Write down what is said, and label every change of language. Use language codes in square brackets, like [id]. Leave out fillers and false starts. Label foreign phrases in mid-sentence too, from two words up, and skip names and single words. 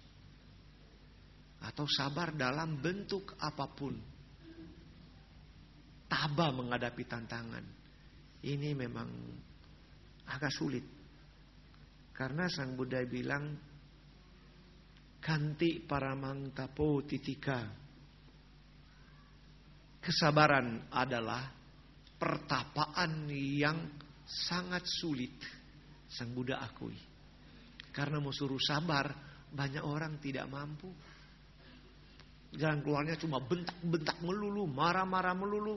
[id] Atau sabar dalam bentuk apapun. Tabah menghadapi tantangan. Ini memang agak sulit. Karena Sang Buddha bilang, [pi] kanti paramang tapo titika. [id] Kesabaran adalah pertapaan yang sangat sulit. Sang Buddha akui. Karena mau suruh sabar, banyak orang tidak mampu. Jalan keluarnya cuma bentak-bentak melulu, marah-marah melulu.